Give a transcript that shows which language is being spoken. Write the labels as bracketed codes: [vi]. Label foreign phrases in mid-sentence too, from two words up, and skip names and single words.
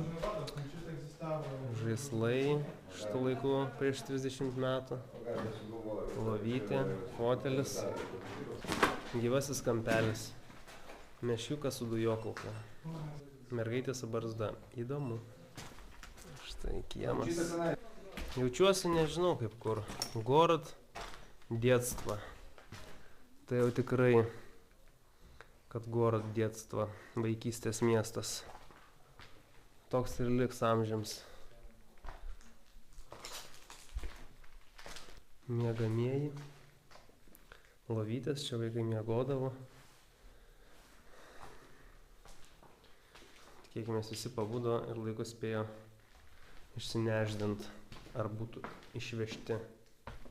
[lt] Žaislai šitų laikų prieš 30 metų. Lovytė, fotelis. Gyvasis kampelis. Mešiukas su dujokauka. Mergaitė su barzda. Įdomu. Štai kiemas. Jaučiuosi nežinau kaip kur. [ru] Город детства. [lt] Tai jau tikrai, kad [ru] город детства. [lt] Vaikystės miestas. Toks ir liks amžiams. Miegamieji. Lovytės, čia vaikai miegodavo. Tikėkime, visi pabudo ir laiku spėjo išsineždint ar būtų išvežti.